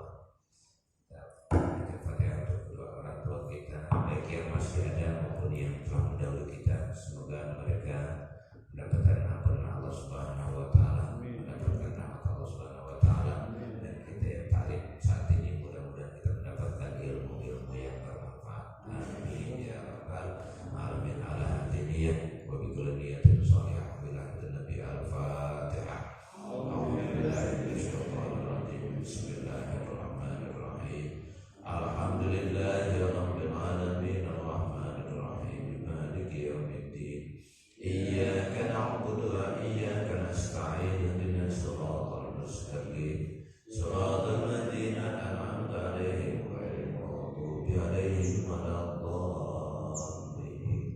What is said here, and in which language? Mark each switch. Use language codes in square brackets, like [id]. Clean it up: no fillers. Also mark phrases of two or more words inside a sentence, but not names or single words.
[id] Kita Fatihah untuk kedua orang tua kita, baik yang masih ada maupun yang telah mendahului kita. Semoga mereka mendapatkan ampunan Allah [ar] سبحانه وتعالى, [id] mendapatkan rahmat Allah [ar] سبحانه وتعالى, [id] dan kita yang tarik saat ini mudah-mudahan kita mendapatkan ilmu-ilmu yang bermanfaat. [ar] آمين يا رب العالمين على هذه النية وبكل نية صالحة إلى النبي الفاتحة. Bismillahirrahmanirrahim. الحمد لله رب العالمين الرحمن الرحيم مالك يوم الدين. إياك نعبد وإياك نستعين اهدنا الصراط المستقيم صراط الذين أنعمت عليهم غير المغضوب عليهم ولا الضالين.